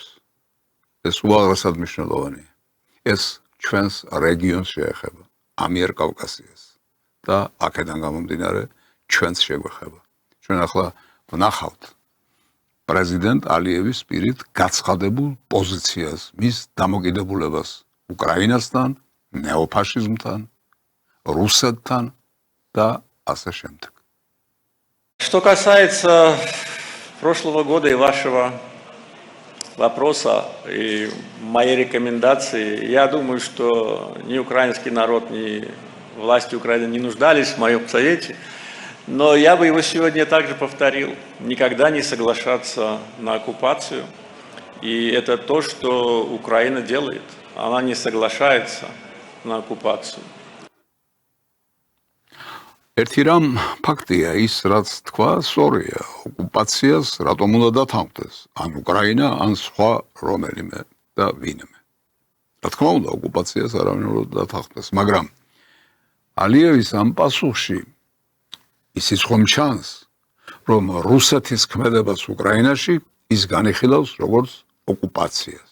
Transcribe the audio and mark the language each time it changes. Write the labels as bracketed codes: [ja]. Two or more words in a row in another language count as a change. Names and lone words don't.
[ka] ეს უაღრესად მნიშვნელოვანია. ეს ჩვენს რეგიონს შეეხება, ამიერკავკასიას და აქედან გამომდინარე ჩვენს შეგვეხება. ჩვენ ახლა ვნახავთ პრეზიდენტ ალიევის პირით გაცხადებულ პოზიციას, მის დამოკიდებულებას უკრაინასთან, неофашизмთან, რუსეთთან და ასე შემდეგ. [ru] Что касается прошлого года и вашего вопроса и моей рекомендации, я думаю, что ни украинский народ, ни власти Украины не нуждались в моем совете, но я бы его сегодня также повторил. Никогда не соглашаться на оккупацию. И это то, что Украина делает. Она не соглашается на оккупацию. [ka] ერთი რამ ფაქტია ის, რაც თქვა, სწორია. ოკუპაციას რატომ უნდა დათანხმდეს? ან უკრაინა, ან სხვა რომელიმე და ვინმე. რა თქმა უნდა, ოკუპაციას არავინ უნდა დათანხმდეს, მაგრამ ალიევის ამ პასუხში ისიც ხომ ჩანს, რომ რუსეთის ქმედებას უკრაინაში ის განიხილავს როგორც ოკუპაციას.